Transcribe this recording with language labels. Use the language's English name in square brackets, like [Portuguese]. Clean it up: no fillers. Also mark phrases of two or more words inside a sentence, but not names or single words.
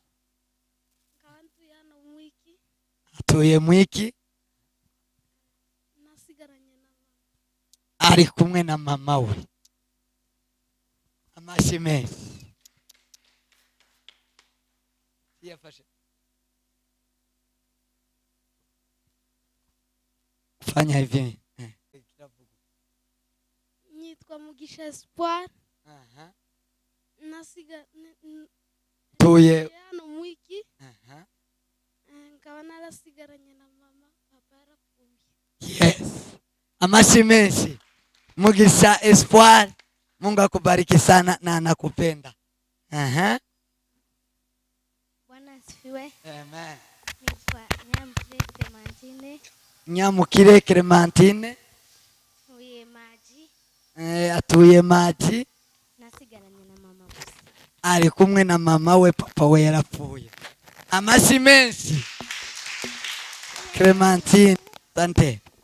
[Kinyarwanda] Kantuye hano Mwiki. Atuye Mwiki. Nasigaranye na mama. Ari kumwe na mama we. Amashyi menshi. Yafashe. [Swahili] Fanya hivi. [Kinyarwanda] Nitwa Mugisha Espoir. Tuye hano Mwiki. Nkaba narasigaranye na mama, papa yarapfuye. Yes. Amashyi menshi. Mugisha Espoir. [Swahili] Mungu akubariki sana na anakupenda. Bwana asifiwe. Amen. [Kinyarwanda] Nitwa Nyamukire Clementine. Nyamukire Clementine. Tuye Maji. Atuye Maji. Nasigaranye na mama gusa. Ari kumwe na mama we, papa we yarapfuye. Amashyi menshi. Clementine. Sante.